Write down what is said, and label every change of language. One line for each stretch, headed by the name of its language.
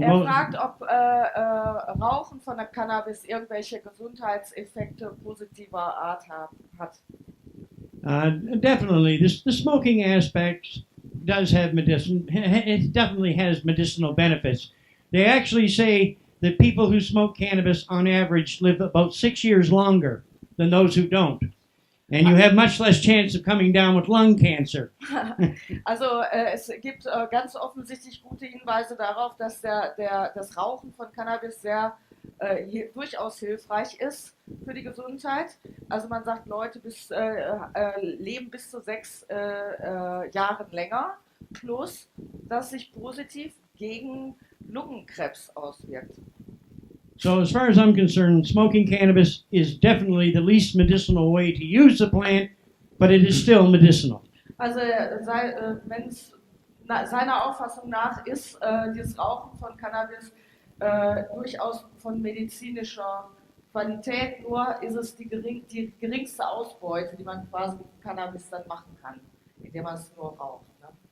German: Er fragt, ob Rauchen von der Cannabis irgendwelche Gesundheitseffekte positiver Art hat.
English: Definitely. The smoking aspect does have it definitely has medicinal benefits. They actually say that people who smoke cannabis on average live about 6 years longer than those who don't. And you have much less chance of coming down with lung cancer.
German: Also es gibt ganz offensichtlich gute Hinweise darauf, dass das Rauchen von Cannabis sehr durchaus hilfreich ist für die Gesundheit. Also man sagt, Leute leben bis zu 6 Jahren länger, plus dass sich positiv gegen Lungenkrebs auswirkt.
English: So as far as I'm concerned, smoking cannabis is definitely the least medicinal way to use the plant, but it is still medicinal.
German: Also wenn es seiner Auffassung nach ist dieses Rauchen von Cannabis durchaus von medizinischer Qualität, nur ist es die geringste Ausbeute, die man quasi mit Cannabis dann machen kann, indem man es nur raucht. Ne?